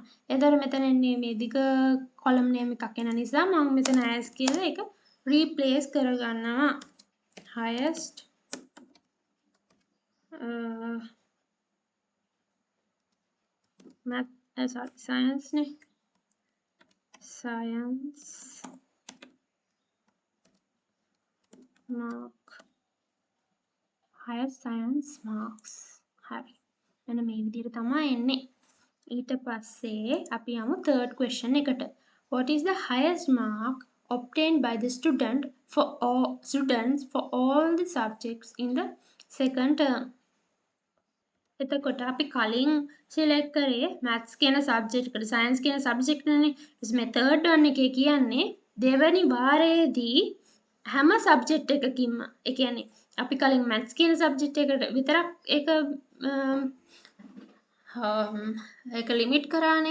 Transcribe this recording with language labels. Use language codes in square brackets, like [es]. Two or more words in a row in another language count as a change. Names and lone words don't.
[si] එතකොට මෙතන එන්නේ මේ දිග [en] column name [si] එකක් එන නිසා මම මෙතන as කියලා එක replace කරගන්නවා. [en] highest science නේ. science mark highest science marks. [si] හරි. මෙන්න මේ විදිහට තමයි එන්නේ. ඊට පස්සේ අපි යමු [en] third question [si] එකට. [en] What is the highest mark obtained by the student for all students for all the subjects in the second term? [si] එතකොට අපි කලින් සිලෙක්ට් කරේ maths කියන සබ්ජෙක්ට් එකට science කියන සබ්ජෙක්ට් එකනේ. මේ [en] third one [si] එකේ කියන්නේ දෙවැනි වාරයේදී හැම සබ්ජෙක්ට් එකකින්ම ඒ කියන්නේ අපි කලින් maths කියන සබ්ජෙක්ට් එකට විතරක් ඒක ලිමිට් කරානේ.